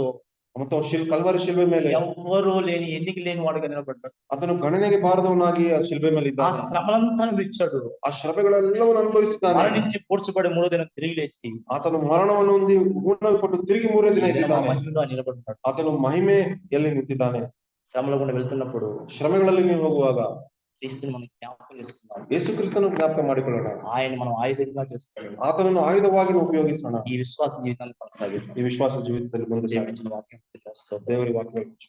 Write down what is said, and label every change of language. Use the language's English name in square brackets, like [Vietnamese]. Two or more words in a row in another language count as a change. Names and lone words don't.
[Kannada] ಮತ್ತು ಕಲ್ವಾರಿ ಶಿಲ್ಬೆ ಮೇಲೆ [Telugu] ఎవ్వరూ లేని ఎన్నిక లేని వాడుగా నిలబడ్డాడు. [Kannada] ಆತನು ಗಣನೆಗೆ ಬಾರದವನಾಗಿ ಆ ಶಿಲ್ಬೆ ಮೇಲೆ [Telugu] ఆ [Kannada] ಇದ್ದಾನೆ. [Telugu] శ్రమలంతా అనుభవించాడు. [Kannada] ಆ ಶ್ರಮೆಗಳೆಲ್ಲವನ್ನು ಅನುಭವಿಸಿದ್ದಾನೆ. [Telugu] మరణించి పూడ్చబడి మూడో దినం తిరిగి లేచి [Kannada] ಆತನು ಮರಣವನ್ನು ಹೊಂದಿ ಹೂಣಲ್ಪಟ್ಟು ತಿರುಗಿ 3ನೇ ದಿನ ಎದ್ದಿದ್ದಾನೆ. [Telugu] మహిమగా నిలబడ్డాడు. [Kannada] ಆತನು ಮಹಿಮೆಯಲ್ಲಿ ನಿಂತಿದ್ದಾನೆ. [Telugu] శ్రమల గుండా వెళ్తున్నప్పుడు [Kannada] ಶ್ರಮೆಗಳಲ್ಲಿ ನೀವು ಹೋಗುವಾಗ [Telugu] క్రీస్తుని మనం జ్ఞాపకం చేసుకున్నాం. [Kannada] ಯೇಸು ಕ್ರಿಸ್ತನು ಜ್ಞಾಪಕ ಮಾಡಿಕೊಳ್ಳೋಣ. [Telugu] ఆయన మనం ఆయుధంగా చేసుకోవాలి. [Kannada] ಆತನನ್ನು ಆಯುಧವಾಗಿ ಉಪಯೋಗಿಸೋಣ. [Telugu] ఈ విశ్వాస జీవితాన్ని కొనసాగిస్తాం. [Kannada] ಈ ವಿಶ್ವಾಸ ಜೀವಿತದಲ್ಲಿ ಮುಂದೆ ಸಾಗಿ [Telugu] దేవుడిచ్చిన వాక్యం స్తోత్రం. [Kannada] ದೇವರ ವಾಕ್ಯ